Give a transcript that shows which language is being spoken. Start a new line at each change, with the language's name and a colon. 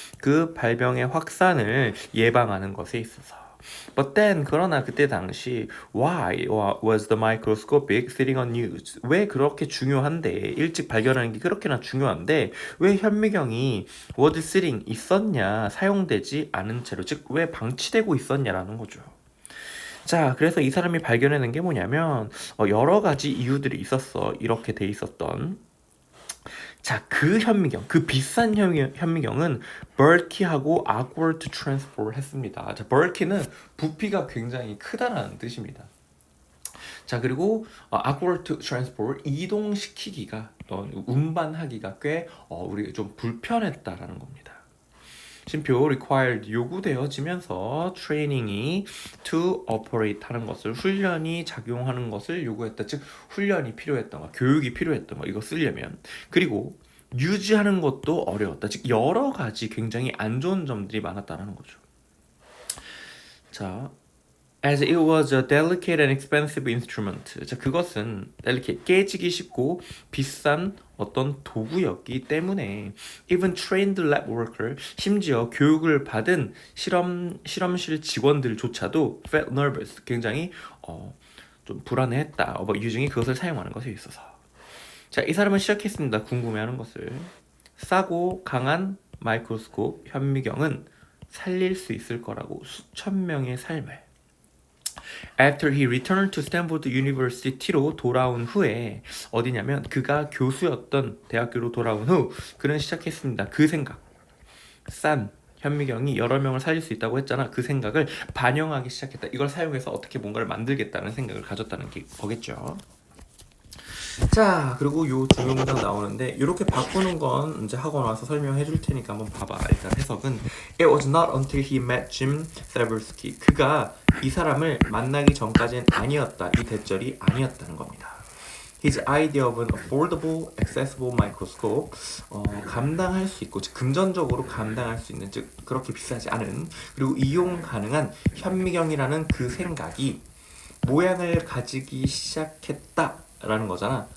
Korean: 그 발병의 확산을 예방하는 것에 있어서.
English: But then,
Korean: 그러나 그때 당시
English: why was the microscopic sitting unused?
Korean: 왜 그렇게 중요한데, 일찍 발견하는 게 그렇게나 중요한데 왜 현미경이
English: was sitting,
Korean: 있었냐, 사용되지 않은 채로, 즉 왜 방치되고 있었냐라는 거죠. 자, 그래서 이 사람이 발견해낸 게 뭐냐면 여러 가지 이유들이 있었어. 이렇게 돼 있었던. 자, 그 현미경, 그 비싼 현미경은 bulky하고
English: awkward to transport
Korean: 했습니다. 자, bulky는 부피가 굉장히 크다라는 뜻입니다. 자, 그리고 awkward to transport, 이동시키기가, 운반하기가 꽤 우리 좀 불편했다라는 겁니다. 심표 required, 요구되어지면서 training이
English: to operate
Korean: 하는 것을, 훈련이 작용하는 것을 요구했다. 즉 훈련이 필요했던 거, 교육이 필요했던 거, 이거 쓰려면. 그리고 유지하는 것도 어려웠다. 즉 여러 가지 굉장히 안 좋은 점들이 많았다는 거죠.
English: 자, as it was a delicate and expensive instrument.
Korean: 자, 그것은 delicate, 깨지기 쉽고 비싼 어떤 도구였기 때문에
English: even trained lab worker,
Korean: 심지어 교육을 받은 실험실 직원들조차도
English: felt nervous,
Korean: 굉장히 좀 불안해했다.
English: about using
Korean: 그것을 사용하는 것에 있어서. 자, 이 사람은 시작했습니다. 궁금해하는 것을. 싸고 강한 마이크로스코프 현미경은 살릴 수 있을 거라고 수천 명의 삶을.
English: After he returned to Stanford University
Korean: 로 돌아온 후에 어디냐면 그가 교수였던 대학교로 돌아온 후 그는 시작했습니다. 그 생각. 싼 현미경이 여러 명을 살릴 수 있다고 했잖아. 그 생각을 반영하기 시작했다. 이걸 사용해서 어떻게 뭔가를 만들겠다는 생각을 가졌다는 게 거겠죠. 자, 그리고 요 중요문장 나오는데 이렇게 바꾸는 건 이제 학원 와서 설명해 줄 테니까 한번 봐봐. 일단 해석은
English: It was not until he met Jim Saversky.
Korean: 그가 이 사람을 만나기 전까지는 아니었다. 이 대절이 아니었다는 겁니다.
English: His idea of an affordable, accessible microscope,
Korean: 감당할 수 있고, 즉 금전적으로 감당할 수 있는, 즉 그렇게 비싸지 않은, 그리고 이용 가능한 현미경이라는 그 생각이 모양을 가지기 시작했다. 라는 거잖아.